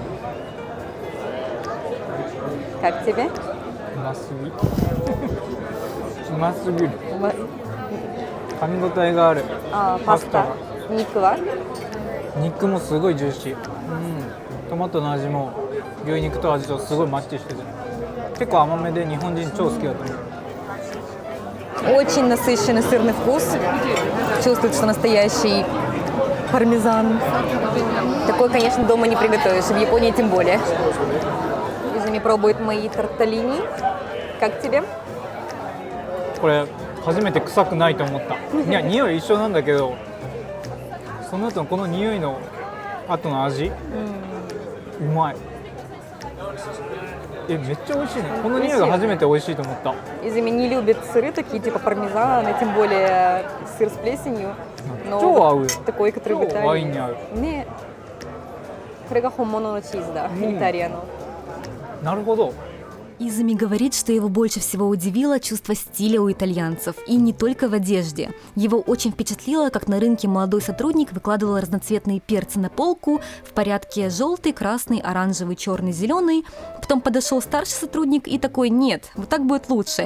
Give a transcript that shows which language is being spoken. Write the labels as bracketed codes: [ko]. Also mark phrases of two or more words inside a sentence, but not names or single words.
[ru] Как тебе? [ja] ますぎる。ま噛み応えがある。パスタ。肉は肉もすごいジューシー。トマトの味も牛肉と味とすごいマッチしてて、結構甘めで日本人超好きだと思う。 [ru] Очень насыщенный сырный вкус. Чувствуется, что настоящий пармезан. Такой, конечно, дома не приготовишь, в Японии тем более. Изами пробует мои торталини. Как тебе? [ja] これ初めて臭くないと思った。いや、匂い一緒なんだけど、その後のこの匂いの後の味、うまい。めっちゃ美味しいね。この匂いが初めて美味しいと思った。 [ru] Изами не любит сыры такие, типа пармезана, тем более сыр с плесенью. Но [ja] 超合うよ。 [ru] такой, который в [ja] 超ワインに合う。 [ru] Италии. Не. [ja] これが本物のチーズだ、イタリアの。なるほど。 [ru] Изами говорит, что его больше всего удивило чувство стиля у итальянцев, и не только в одежде. Его очень впечатлило, как на рынке молодой сотрудник выкладывал разноцветные перцы на полку в порядке желтый, красный, оранжевый, черный, зеленый. Потом подошел старший сотрудник и такой: нет, вот так будет лучше.